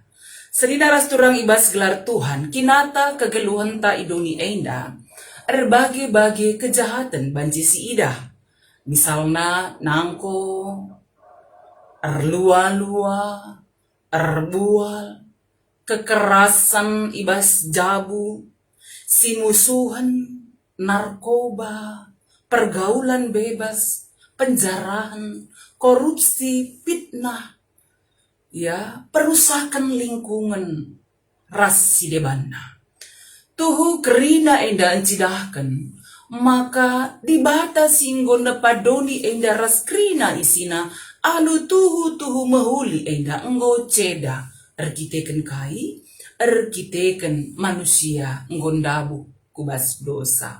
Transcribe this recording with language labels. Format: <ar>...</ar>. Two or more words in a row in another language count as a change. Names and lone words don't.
<btx>Senidaras turang ibas gelar Tuhan, kinata kegeluhan ta idoni enda, erbagi-bagi kejahatan banci si idah. Misalna nangko, erlua-lua, erbual, kekerasan ibas jabu, si musuhan, narkoba,</btx> <id>pergaulan bebas,</id> <btx>penjarahan, korupsi, fitnah, ya, perusakan lingkungan, ras si debana. Tuhu kerina enda encidahkan, maka dibata singgo nepadoni enda ras krina isina, alu tuhu mahuli enda enggo ceda, erkiteken kai, erkiteken manusia nggondabu kubas dosa.</btx>